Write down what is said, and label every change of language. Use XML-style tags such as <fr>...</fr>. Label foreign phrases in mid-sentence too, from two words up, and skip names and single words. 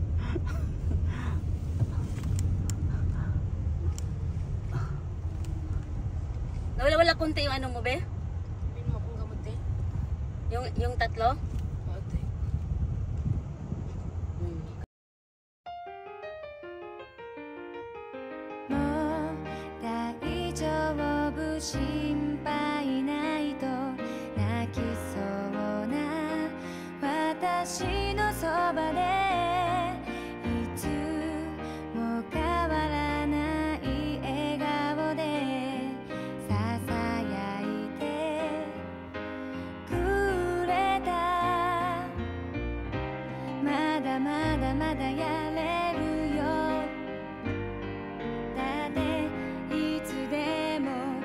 <tl>Wala konti yung ano mo, be? Hindi mo akong gamot eh. Yung tatlo? Ate.</tl> <ja>もう 大丈夫 心配 ない と 泣きそう な 私 の そば で いつ も 変わらない 笑顔 でささやいて くれた まだ まだ まだ やれる よだっていつでも</ja>